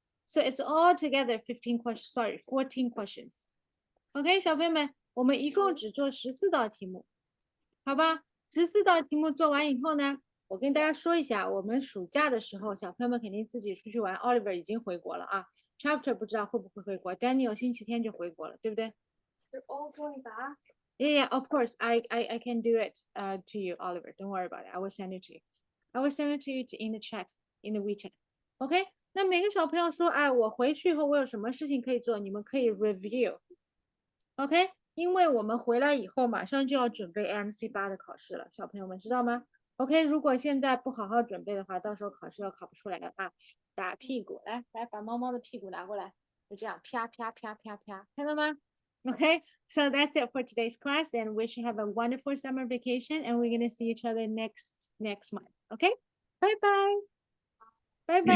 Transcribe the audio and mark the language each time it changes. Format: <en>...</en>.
<en>So it's all together 15 questions, sorry, 14 questions.</en> <zh>OK, 小朋友们，我们一共只做14道题目，好吧？14道题目做完以后呢，我跟大家说一下，我们暑假的时候，小朋友们肯定自己出去玩。 Oliver 已经回国了啊 ，Chapter 不知道会不会回国 ，Daniel 星期天就回国了，对不对？</zh> <en>They're all going back. Yeah, of course. I can do it to you, Oliver. Don't worry about it. I will send it to you. I will send it to you in the chat, in the WeChat. OK?</en> <zh>那每个小朋友说，哎，我回去以后我有什么事情可以做？你们可以 review。</zh> <en>OK？</en> <zh>因为我们回来以后马上就要准备 MC8的考试了，小朋友们知道吗 ？OK？如果现在不好好准备的话，到时候考试要考不出来了啊！打屁股，来把猫猫的屁股拿过来，就这样啪啪啪啪啪，看到吗？</zh> <en>Okay, so that's it for today's class, and wish you have a wonderful summer vacation, and we're going to see each other next month. Okay, bye bye. Bye bye.</en>